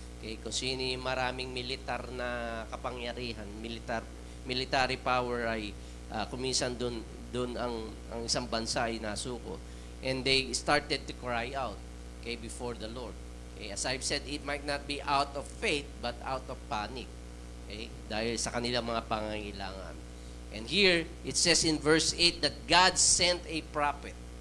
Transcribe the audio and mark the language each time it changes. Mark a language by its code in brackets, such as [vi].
[tl] Okay, kung sino yung maraming militar na kapangyarihan, military power ay kuminsan doon ang isang bansa ay nasuko. [en] And they started to cry out, okay, before the Lord. Okay, as I've said, it might not be out of faith but out of panic. [tl] Okay, dahil sa kanilang mga pangangailangan. [en] And here, it says in verse 8 that God sent a prophet.